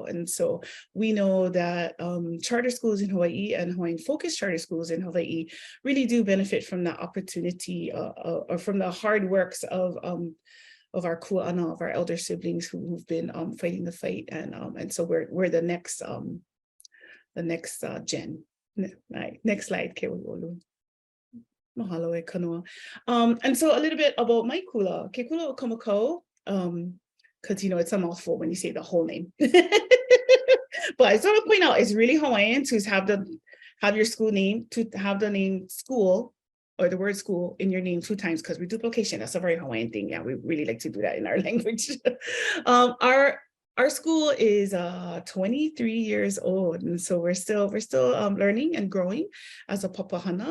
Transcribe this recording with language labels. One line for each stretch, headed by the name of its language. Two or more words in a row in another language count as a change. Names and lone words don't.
English: And so we know that charter schools in Hawaii and Hawaiian focused charter schools in Hawaii really do benefit from that opportunity or from the hard works of our kua'ana, of our elder siblings who've been fighting the fight. And so we're the next gen. Next slide,
Hawaiian: Kewaolu. Mahalo e kanoa.
English: And so a little bit about my kula.
Hawaiian: Ke kula o Kamako,
English: because it's a mouthful when you say the whole name. But I just want to point out, it's really Hawaiian to have your school name, to have the name school or the word school in your name 2 times, because duplication, that's a very Hawaiian thing. Yeah, we really like to do that in our language. Our school is 23 years old, and so we're still learning and growing as a papahana.